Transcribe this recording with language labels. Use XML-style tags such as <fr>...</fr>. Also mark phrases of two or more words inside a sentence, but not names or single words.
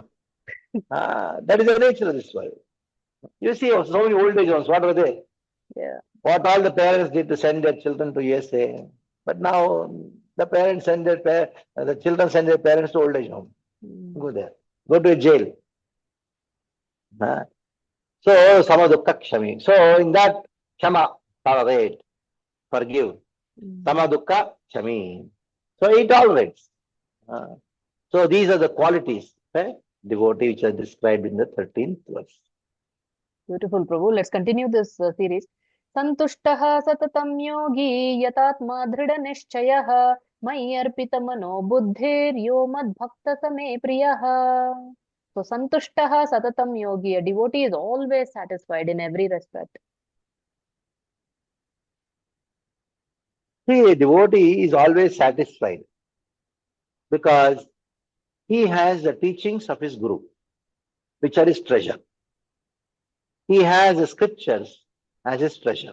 <en>That is the nature of this world. You see, so many old age homes, what were they? Yeah. What all the parents did to send their children to USA. But now the parents send the children send their parents to old age home. Go there. Go to a jail. So,</en> <sa>sama dukkha kshami.</sa> <en>So, in that, kshama, tolerate, forgive.</en> <sa>Sama dukkha kshami.</sa> <en>So, he tolerates. So, these are the qualities, devotee, which are described in the 13th verse. Beautiful, Prabhu. Let's continue this series.</en> <sa>Santushtaha satatam yogi yatatma dhrida nishchayah mayi arpita mano buddhir yo mad bhakta same priyah. So, santushtaha satatam yogi,</sa> <en>a devotee is always satisfied in every respect. See, a devotee is always satisfied because he has the teachings of his guru, which are his treasure. He has the scriptures as his treasure.</en>